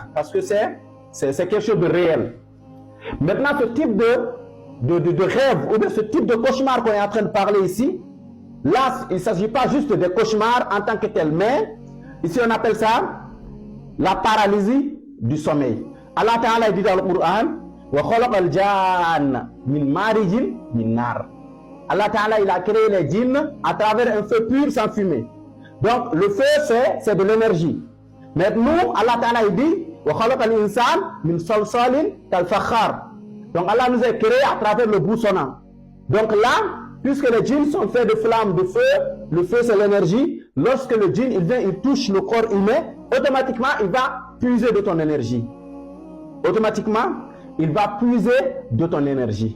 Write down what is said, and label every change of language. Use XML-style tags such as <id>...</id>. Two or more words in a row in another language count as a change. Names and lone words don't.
<fr>Parce que c'est quelque chose de réel. Maintenant, ce type de rêve ou de ce type de cauchemar qu'on est en train de parler ici, là, il ne s'agit pas juste des cauchemars en tant que tel, mais ici on appelle ça la paralysie du sommeil. Allah Ta'ala dit dans le Coran,</fr> <ar>وخلق الجان من مارج من نار.</ar> <fr>Allah Ta'ala, il a créé les djinns à travers un feu pur sans fumée. Donc le feu c'est de l'énergie. Mais nous, Allah Ta'ala, il dit</fr> <ar>وخلق الإنسان من صلصال كالفخار.</ar> <fr>Donc Allah nous a créé à travers le bousonnant. Donc là, puisque les djinns sont faits de flammes, de feu, le feu c'est l'énergie. Lorsque le djinn il vient, il touche le corps humain, automatiquement il va puiser de ton énergie. Automatiquement, il va puiser de ton énergie.</fr>